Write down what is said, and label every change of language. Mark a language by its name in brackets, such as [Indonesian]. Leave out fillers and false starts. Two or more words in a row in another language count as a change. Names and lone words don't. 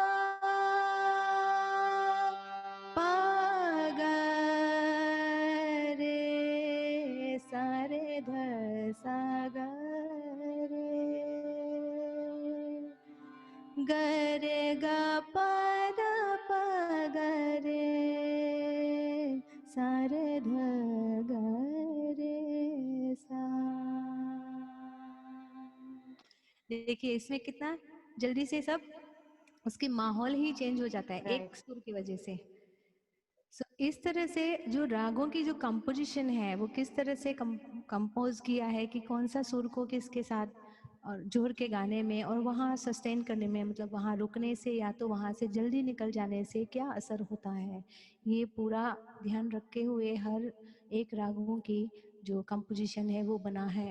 [Hindi] ग रे सा रे ध सा ग रे ग रे ग प ध प ग रे सा रे ध ग रे सा। देखिए इसमें कितना जल्दी से सब उसकी माहौल ही चेंज हो जाता है एक सुर की वजह से। So, इस तरह से जो रागों की जो कंपोजिशन है वो किस तरह से कंपोज किया है कि कौन सा सुर को किसके साथ और जोड़ के गाने में और वहाँ सस्टेन करने में, मतलब वहाँ रुकने से या तो वहाँ से जल्दी निकल जाने से क्या असर होता है, ये पूरा ध्यान रखे हुए हर एक रागों की जो कंपोजिशन है वो बना है।